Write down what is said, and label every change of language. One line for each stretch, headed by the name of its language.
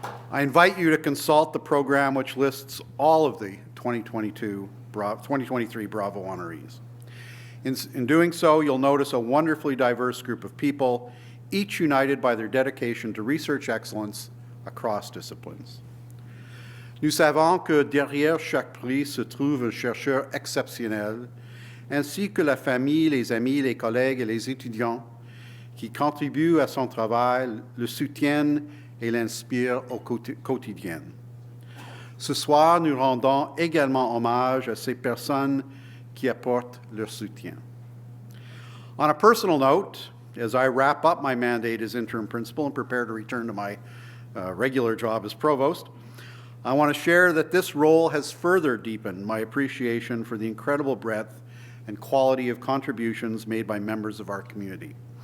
English: I invite you to consult the program which lists all of the 2023 Bravo honorees. In doing so, you'll notice a wonderfully diverse group of people, each united by their dedication to research excellence across disciplines.
French: Nous savons que derrière chaque prix se trouve un chercheur exceptionnel, ainsi que la famille, les amis, les collègues et les étudiants qui contribuent à son travail, le soutiennent et l'inspirent au quotidien. Ce soir, nous rendons également hommage à ces personnes qui apportent leur soutien.
English: On a personal note, as I wrap up my mandate as interim principal and prepare to return to my regular job as provost, I want to share that this role has further deepened my appreciation for the incredible breadth and quality of contributions made by members of our community.